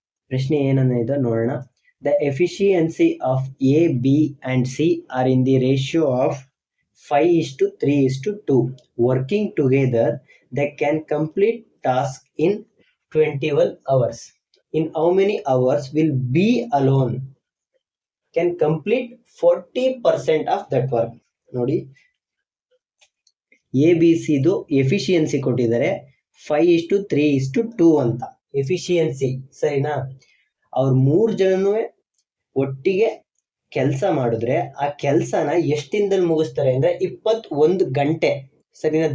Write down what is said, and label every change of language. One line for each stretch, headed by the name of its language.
Kannada: ಪ್ರಶ್ನೆ ಏನನ್ನೋದು ನೋಡೋಣ.
English: The efficiency of A, B and C are in the ratio of 5:3:2. Working together they can complete task in 21 hours. In how many hours will B alone can complete 40% of that work?
Kannada: ನೋಡಿ, A B Siddu efficiency ಕೊಟ್ಟಿದ್ದಾರೆ 5:3:2 ಅಂತ efficiency, ಸರಿನಾ? ಅವ್ರು 3 ಜನನೂ ಒಟ್ಟಿಗೆ ಕೆಲಸ ಮಾಡಿದ್ರೆ ಆ ಕೆಲಸನ ಎಷ್ಟು ದಿನದಲ್ಲಿ ಮುಗಿಸ್ತಾರೆ ಅಂದರೆ 21 ಗಂಟೆ, ಸರಿನಾ?